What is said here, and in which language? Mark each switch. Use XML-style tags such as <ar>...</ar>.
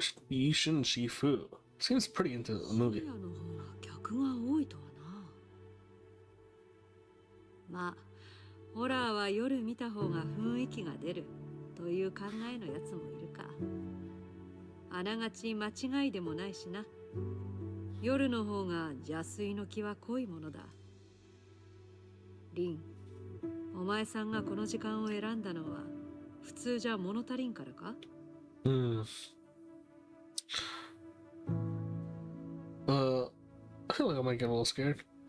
<en>Yishin Shifu seems pretty into the movie.</en> <ja>客が多いとはな。まあ、ホラーは夜見た方が雰囲気が出るという考えのやつもいるか。あながち間違いでもないしな。夜の方が邪推の気は濃いものだ。リン、お前さんがこの時間を選んだのは普通じゃ物足りんからか？</ja> <en>I feel like I might get a little scared.</en>